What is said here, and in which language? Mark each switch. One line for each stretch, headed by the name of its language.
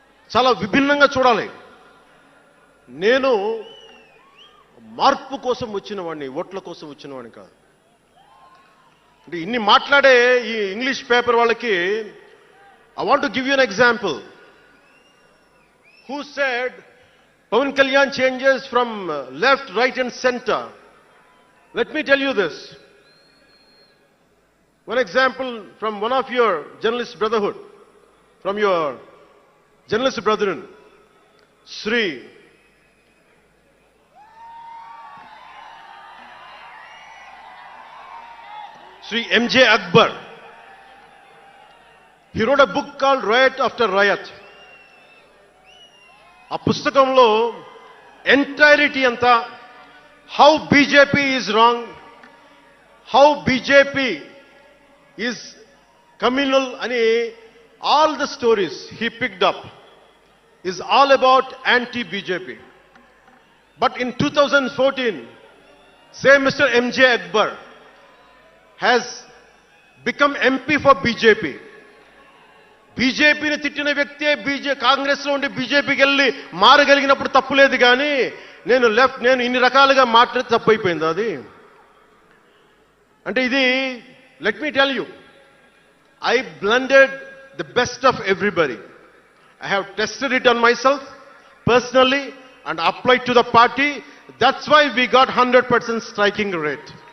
Telugu: చాలా విభిన్నంగా చూడాలి. నేను మార్పు కోసం వచ్చిన వాడిని, ఓట్ల కోసం వచ్చిన వాడిని కాదు. అంటే ఇన్ని మాట్లాడే ఈ ఇంగ్లీష్ పేపర్ వాళ్ళకి
English: I want to give you an example. Who said Pawan Kalyan changes from left, right and center? Let me tell you this. One example from one of your journalist brotherhood, from your journalist brethren, Sri M.J. Akbar. He wrote a book called Riot After Riot.
Telugu: ఆ పుస్తకంలో entirety అంతా
English: how BJP is wrong, how BJP is communal
Telugu: అని
English: all the stories he picked up is all about anti-BJP. But in 2014, same Mr. MJ Akbar has become MP for BJP.
Telugu: బీజేపీని తిట్టిన వ్యక్తే కాంగ్రెస్లో ఉండి బీజేపీకి వెళ్ళి మారగలిగినప్పుడు తప్పులేదు కానీ నేను ఇన్ని రకాలుగా మాట్లాడి తప్పు అయిపోయింది అది. అంటే ఇది
English: Let me tell you, I blended the best of everybody. I have tested it on myself personally and applied to the party. That's why we got 100% striking rate.